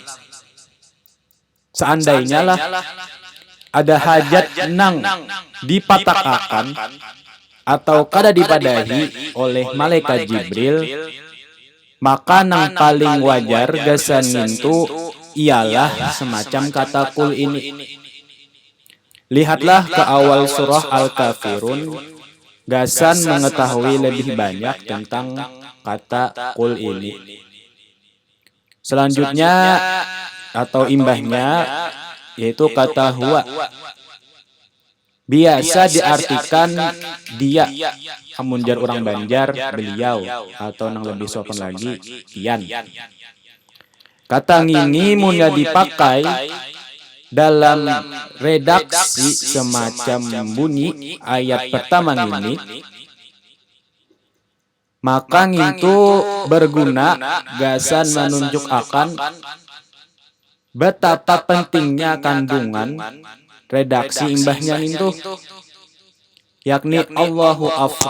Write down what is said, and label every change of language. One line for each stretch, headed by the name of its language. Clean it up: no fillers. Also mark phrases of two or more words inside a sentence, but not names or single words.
Banjar: Seandainya lah ada hajat nang dipatakakan atau kada dipadahi oleh malaikat Jibril, maka nang paling wajar gasan itu ialah semacam kata qul ini. Lihatlah ke awal surah Al-Kafirun, gasan mengetahui lebih banyak tentang kata qul ini. Selanjutnya atau imbahnya yaitu kata huwa. Biasa diartikan dia, amunjar orang Banjar beliau, atau nang lebih sopan lagi pian. Kata ngini munya dipakai dalam redaksi semacam bunyi ayat pertama ini, maka itu berguna gasan menunjuk akan betapa pentingnya kandungan redaksi imbahnya itu, yakni
Arabic: الله أفرد.